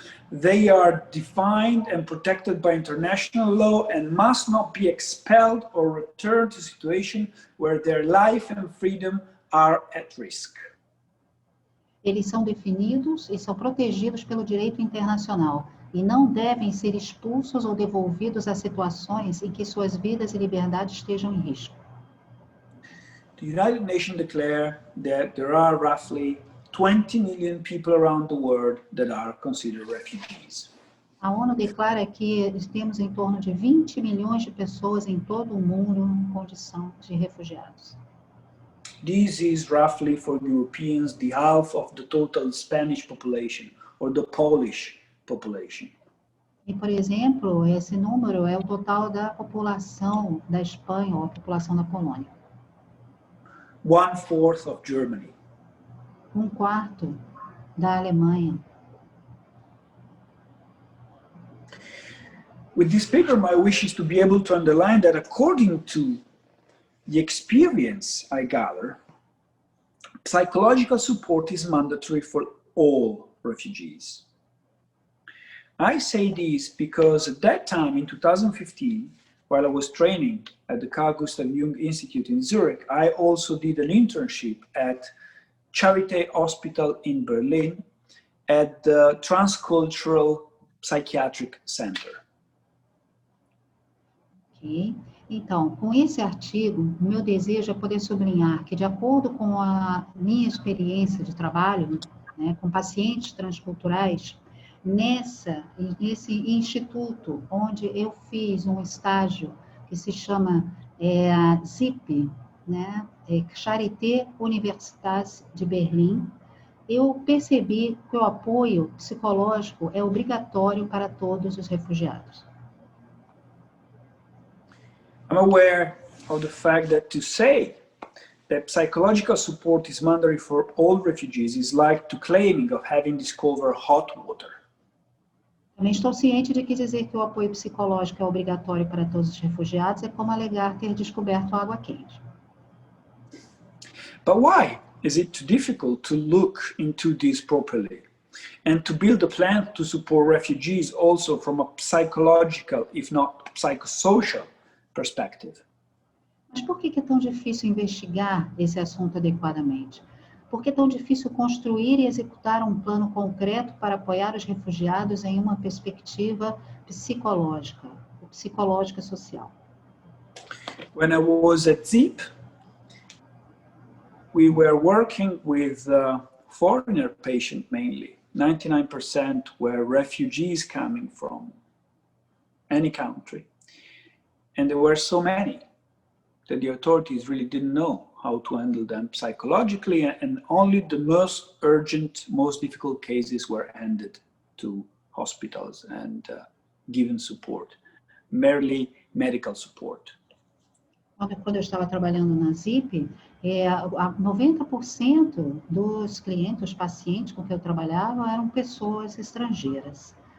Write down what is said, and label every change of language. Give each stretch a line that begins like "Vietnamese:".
English: They are defined and protected by international law and must not be expelled or returned to a situation where their life and freedom are at risk.
Portuguese: Eles são definidos e são protegidos pelo direito internacional e não devem ser expulsos ou devolvidos a situações em que suas vidas e liberdades estejam em risco.
English: The United Nations declare that there are roughly 20 million people around the world that are considered refugees.
Portuguese: A ONU declara que temos em torno de 20 milhões de pessoas em todo o mundo em condição de refugiados.
English: This is roughly for Europeans the half of the total Spanish population or the Polish population.
Portuguese: E, por exemplo, esse número é o total da população da Espanha ou a população da Polônia.
English: 1/4 of Germany.
Portuguese: 1/4 da Alemanha.
English: With this paper, my wish is to be able to underline that according to the experience I gather, psychological support is mandatory for all refugees. I say this because at that time, in 2015, while I was training at the Carl Gustav Jung Institute in Zurich, I also did an internship at Charité Hospital in Berlin at the Transcultural Psychiatric Center. Ok.
Portuguese: Então, com esse artigo, o meu desejo é poder sublinhar que, de acordo com a minha experiência de trabalho, né, com pacientes transculturais, nesse instituto onde eu fiz um estágio que se chama ZIP, né, Charité Universitas de Berlim, eu percebi que o apoio psicológico é obrigatório para todos os refugiados.
English: I'm aware of the fact that to say that psychological support is mandatory for all refugees is like to claiming of having discovered hot water.
Portuguese: Também estou ciente de que dizer que o apoio psicológico é obrigatório para todos os refugiados é como alegar ter descoberto água quente.
English: But why is it too difficult to look into this properly and to build a plan to support refugees also from a psychological, if not psychosocial, perspective?
Portuguese: Mas por que é tão difícil investigar esse assunto adequadamente? Por que é tão difícil construir e executar um plano concreto para apoiar os refugiados em uma perspectiva psicológica social?
English: When I was at ZIP, we were working with foreigner patients mainly. 99% were refugees coming from any country. And there were so many that the authorities really didn't know how to handle them psychologically, and only the most urgent, most difficult cases were handed to hospitals and given support, merely medical support.
Portuguese: Quando eu estava trabalhando na ZIP, 90% dos clientes, os pacientes com que eu trabalhava, eram pessoas estrangeiras.